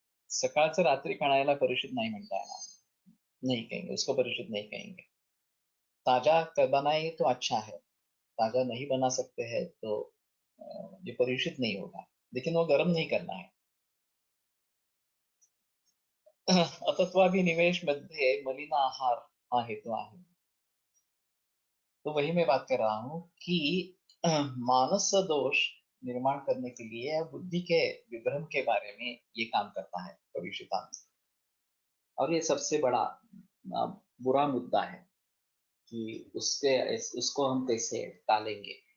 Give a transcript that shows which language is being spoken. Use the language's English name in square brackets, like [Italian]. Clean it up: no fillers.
[Marathi] सकाळचं रात्री खाण्याला परिचित नाही म्हणता येणार, [Hindi] नहीं कहेंगे उसको, परिचित नहीं कहेंगे। ताजा बनाए तो अच्छा है, ताजा नहीं बना सकते हैं तो ये परिचित नहीं होगा, लेकिन वो गर्म नहीं करना है। [Marathi] अतत्वाभिनिवेश मध्ये मलिन आहार हा हेतु आहे। [Hindi] तो वही मैं बात कर रहा हूँ कि मानस दोष निर्माण करने के लिए या बुद्धि के विभ्रम के बारे में ये काम करता है भविष्यवाणी। और ये सबसे बड़ा बुरा मुद्दा है कि उसको हम कैसे टालेंगे।